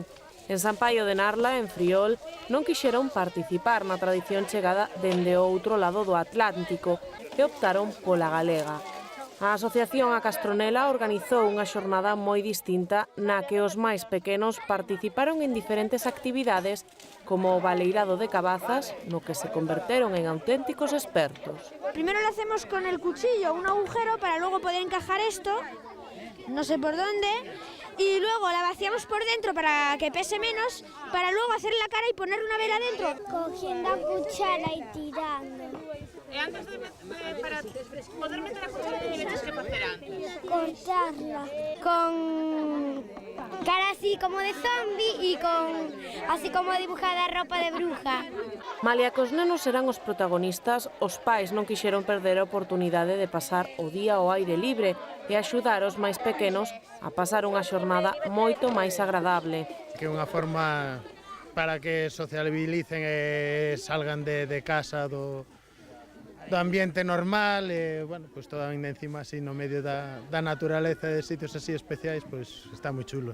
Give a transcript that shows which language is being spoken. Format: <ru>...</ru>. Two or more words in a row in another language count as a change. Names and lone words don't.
<gl>En San Paio de Narla, en Friol, non quixeron participar na tradición chegada dende o outro lado do Atlántico e optaron pola galega. A Asociación A Castronela organizou unha xornada moi distinta na que os máis pequenos participaron en diferentes actividades como o baleirado de cabazas, no que se converteron en auténticos expertos.</gl> <es>Primero lo hacemos con el cuchillo, un agujero para luego poder encajar esto, no sé por dónde, y luego la vaciamos por dentro para que pese menos, para luego hacer la cara y poner una vela dentro. Cogiendo a cuchara y tirando.</es> <gl>E antes para poder meter a cuchara, que tienes que facer antes?</gl> <es>Cortarla. Con cara así como de zombie y con así como dibujada ropa de bruja.</es> <gl>Malia que os nenos eran os protagonistas, os pais non quixeron perder a oportunidade de pasar o día ao aire libre e axudar os máis pequenos a pasar unha xornada moito máis agradable. Que é unha forma para que sociabilicen e salgan de casa do ambiente normal e, bueno, pues todo ainda encima así no medio da naturaleza de sitios así especiais, pues está moi chulo.</gl>